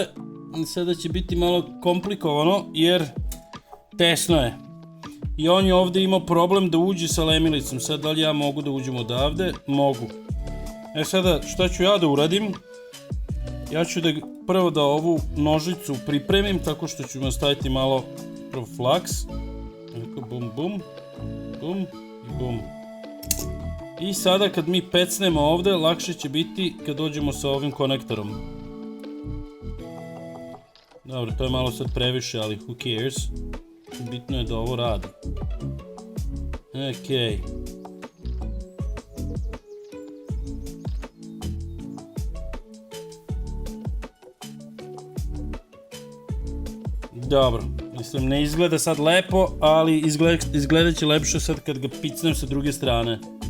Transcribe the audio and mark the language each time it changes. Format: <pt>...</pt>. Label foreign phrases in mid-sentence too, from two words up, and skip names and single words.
<sr>Sada će biti malo komplikovano, jer tesno je. I on je ovdje imao problem da uđe sa lemilicom. Sad, da li ja mogu da uđem odavde? Mogu. Sada, šta ću ja da uradim? Ja ću da prvo da ovu nožicu pripremim, tako što ću nastaviti malo flaks. Bum, bum, bum i bum. I sada kad mi pecnemo ovdje, lakše će biti kad dođemo sa ovim konektorom. Dobro, to je malo sad previše, ali</sr> <en>who cares?</en> <sr>Bitno je da ovo radi. Ok. Dobro, mislim ne izgleda sad lepo, ali izgledat će lepše sad kad ga picnem sa druge strane.</sr>